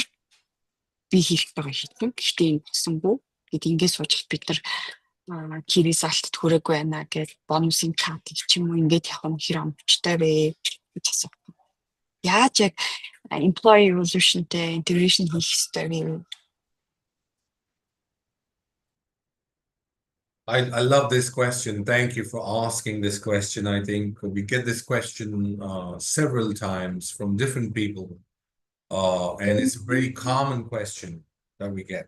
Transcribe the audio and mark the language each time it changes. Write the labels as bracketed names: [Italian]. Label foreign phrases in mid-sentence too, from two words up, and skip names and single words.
[Mongolian] Би хийх байгаа хийсэн. Гэхдээ энэ болсонгүй. Гэт ингээд суужих бид нар [English] key result [Mongolian] хүрээгүй байна гэж бонусын кат ч юм уу ингээд явах нь хэр амттай вэ гэж асуух. Яаж яг [English] employee evolution- [Mongolian] тэй integration хийх ёстой вэ? [English] I love this question. Thank you for asking this question. I think we get this question several times from different people. And it's a very common question that we get.